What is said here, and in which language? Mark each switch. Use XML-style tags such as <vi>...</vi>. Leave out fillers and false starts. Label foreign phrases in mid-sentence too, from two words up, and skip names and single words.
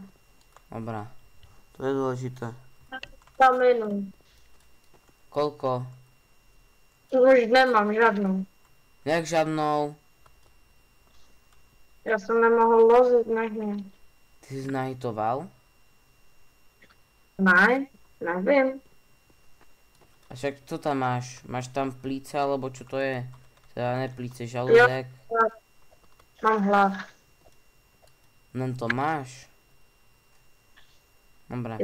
<sk>Dobre. To je dôležité. Kaminu. Koľko?</sk> <cs>Už nemám žádnou. Jak žádnou?</cs> <sk>Ja som nemohol loziť na hne. Ty si nahitoval?</sk> <cs>Ne, nevím. A však co tam máš?</cs> <sk>Máš tam plíce, alebo čo to je? Teda ne plíce, žalúdek. Mám hlad. Len to máš? Dobre,</sk>